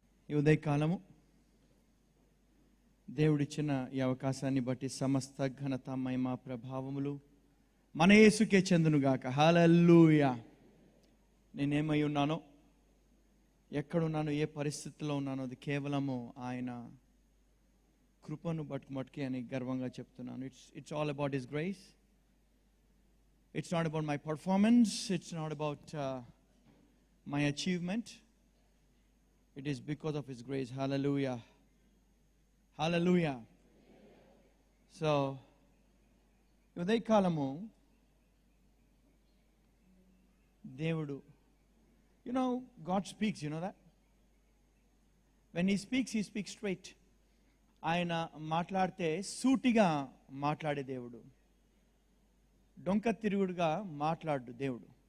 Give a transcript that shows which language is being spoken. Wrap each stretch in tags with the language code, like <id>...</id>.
<te>ఈ ఉదయకాలము దేవుడిచ్చిన ఈ అవకాశాన్ని బట్టి సమస్త ఘనత మహిమ ప్రభావములు మన యేసుకే చెందునుగాక. హల్లెలూయా. నేనేమై ఉన్నానో, ఎక్కడున్నానో, ఏ పరిస్థితిలో ఉన్నానో అది కేవలము ఆయన కృపను బట్టుమట్టుకి అని గర్వంగా చెప్తున్నాను.</te> <en>It's all about his grace. It's not about my performance. It's not about my achievement. It is because of His grace. Hallelujah. Hallelujah. So,</en> <te>ఉదయకాలము దేవుడు,</te> <en>God speaks, you know that? When He speaks straight.</en> <te>ఆయన మాట్లాడితే సూటిగా మాట్లాడే దేవుడు, డొంక తిరుగుడుగా మాట్లాడు దేవుడు.</te>